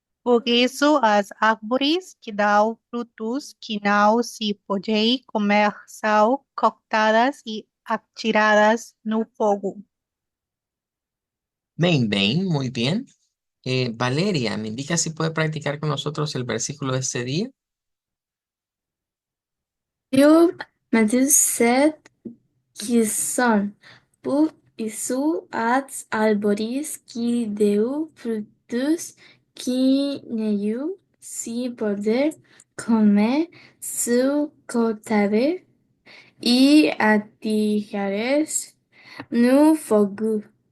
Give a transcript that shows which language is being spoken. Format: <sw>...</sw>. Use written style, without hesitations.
<pt>Por isso, as árvores que dão frutos que não se podem comer são cortadas e atiradas no fogo.</pt> <es>Bien, muy bien. Valeria, ¿me indica si puede practicar con nosotros el versículo de este día?</es> <pt>Mateus 7, que são, por isso, as árvores que dão frutos que nenhum se pode comer, são cortadas e atiradas no fogo.</pt>